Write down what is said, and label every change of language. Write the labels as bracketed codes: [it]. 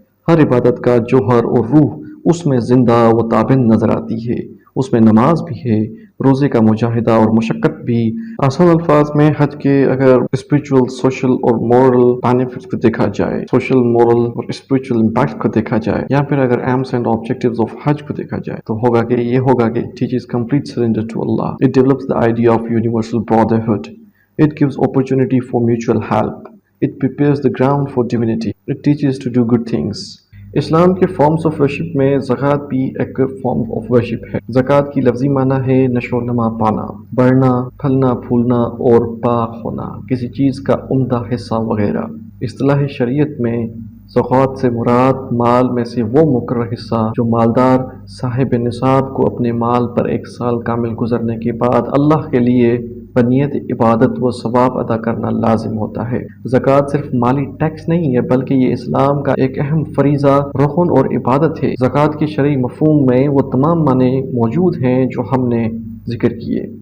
[ur] ہر عبادت کا جوہر اور روح اس میں زندہ و تابند نظر آتی ہے۔ اس میں نماز بھی ہے، روزے کا مجاہدہ اور مشقت بھی۔ آسان الفاظ میں حج کے اگر اسپریچول، سوشل اور مورل بینیفٹس کو دیکھا جائے، سوشل، مورل اور اسپریچول امپیکٹ کو دیکھا جائے، یا پھر اگر [en] aims and objectives of [ur] حج کو دیکھا جائے تو یہ ہوگا کہ [en] it teaches complete surrender to Allah. It develops the idea of universal brotherhood. It gives opportunity for mutual help. It prepares the ground for divinity. It teaches to do good things. [ur] اسلام کے forms of worship میں زکوٰۃ بھی ایک form of worship ہے۔ زکوٰۃ کی لفظی معنی ہے نشو و نما پانا، بڑھنا، پھلنا پھولنا اور پاک ہونا، کسی چیز کا عمدہ حصہ وغیرہ۔ اصطلاح شریعت میں زکوٰۃ سے مراد مال میں سے وہ مقرر حصہ جو مالدار صاحب نصاب کو اپنے مال پر 1 سال کامل گزرنے کے بعد اللہ کے لیے بنیت عبادت و ثواب ادا کرنا لازم ہوتا ہے۔ زکوٰۃ صرف مالی ٹیکس نہیں ہے بلکہ یہ اسلام کا ایک اہم فریضہ، رکن اور عبادت ہے۔ زکوٰۃ کے شرعی مفہوم میں وہ تمام معنی موجود ہیں جو ہم نے ذکر کیے،